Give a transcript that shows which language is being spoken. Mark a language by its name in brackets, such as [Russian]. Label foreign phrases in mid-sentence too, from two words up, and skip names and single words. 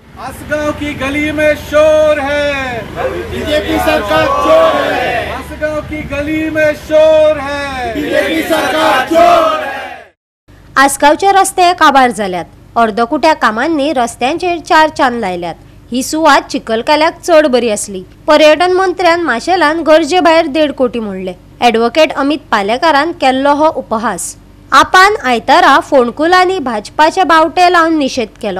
[Hindi] हंसगांव की गली में शोर है, बीजेपी सरकार चोर है। हंसगांव की गली में शोर है, बीजेपी सरकार चोर है। [Konkani] आसगावचे रस्ते काबार जाल्यात। अर्दकुट्या कामांनी रस्त्यांचेर 4 चान लायल्यात। ही सुवात चिखलकाल्याक चड बरी असली। पर्यटन मंत्र्यान माशेलान गरजे भायर 1.5 कोटी मोडले। ॲडव्होकेट अमित पालेकारान केल्लो हो उपहास। आपान आयतारा फोंडकुलांनी भाजपाचे बावटे लावन निषेध केलो।